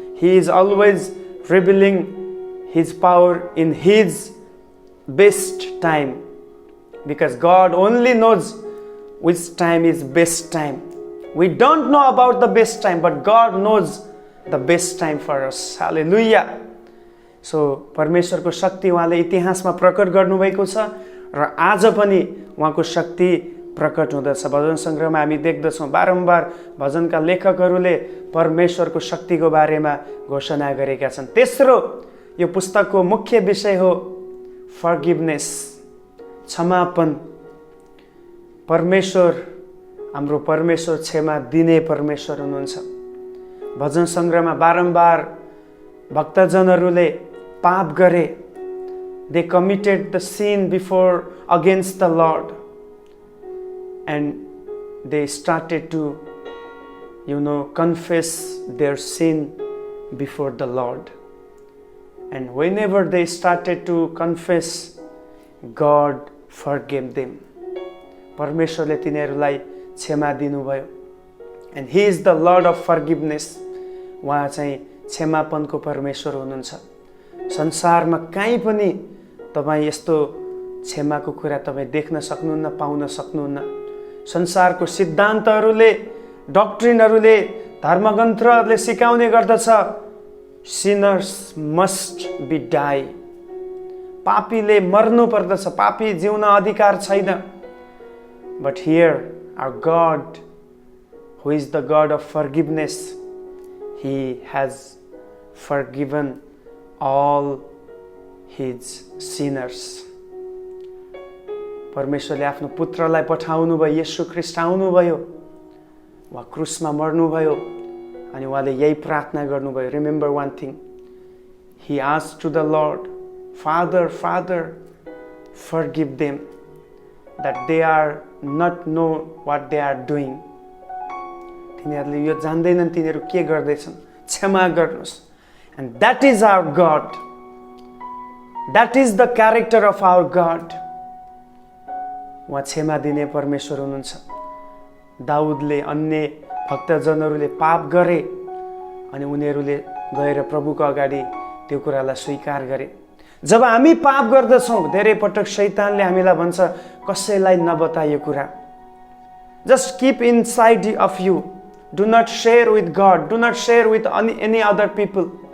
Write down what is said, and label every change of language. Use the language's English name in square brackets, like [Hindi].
[English] He is always revealing His power in His best time, because God only knows which time is best time. We don't know about the best time, but God knows the best time for us. Hallelujah. [Nepali] So परमेश्वरको शक्ति उहाँले इतिहासमा प्रकट गर्नुभएको छ र आज पनि उहाँको शक्ति प्रकट हुँदछ। भजन सङ्ग्रहमा हामी देख्दछौँ बारम्बार भजनका लेखकहरूले परमेश्वरको शक्तिको बारेमा घोषणा गरेका छन्। तेस्रो यो पुस्तकको मुख्य विषय हो फर्गिभनेस, क्षमापन। परमेश्वर, हाम्रो परमेश्वर क्षमा दिने परमेश्वर हुनुहुन्छ। भजन सङ्ग्रहमा बारम्बार भक्तजनहरूले पाप गरे। [English] They committed the sin against the Lord, and they started to confess their sin before the Lord. And whenever they started to confess, God forgave them. [Nepali] परमेश्वरले तिनीहरूलाई क्षमा दिनुभयो। [English] And He is the Lord of forgiveness. [Nepali] उहाँ चाहिँ क्षमापनको परमेश्वर हुनुहुन्छ। संसारमा कहीँ पनि तपाईँ यस्तो क्षमाको कुरा तपाईँ देख्न सक्नुहुन्न, पाउन सक्नुहुन्न। संसारको सिद्धान्तहरूले, डक्ट्रिनहरूले, धर्मग्रन्थहरूले सिकाउने गर्दछ [English] sinners must be die. [Nepali] पापीले मर्नु पर्दछ, पापी जिउन अधिकार छैन। [English] But here our God, who is the God of forgiveness, He has forgiven all His sinners. [Nepali] परमेश्वरले आफ्नो पुत्रलाई पठाउनु भयो, येशू ख्रीष्ट आउनुभयो, उहाँ क्रुसमा मर्नुभयो अनि उहाँले यही प्रार्थना गर्नुभयो। [English] Remember one thing, He asked to the Lord, Father, forgive them, that they are not know what they are doing. [Nepali] तिनीहरूले यो जान्दैनन् तिनीहरू के गर्दैछन्, क्षमा गर्नुहोस्। [English] And that is our God. That is the character of our God. [Nepali] उहाँ क्षमा दिने परमेश्वर हुनुहुन्छ। दाउदले, अन्य भक्तजनहरूले पाप गरे अनि उनीहरूले गएर प्रभुको अगाडि त्यो कुरालाई स्वीकार गरे। जब हामी पाप गर्दछौँ धेरै पटक शैतानले हामीलाई भन्छ कसैलाई नबतायो कुरा, [English] Just keep inside of you, do not share with God, do not share with any other people.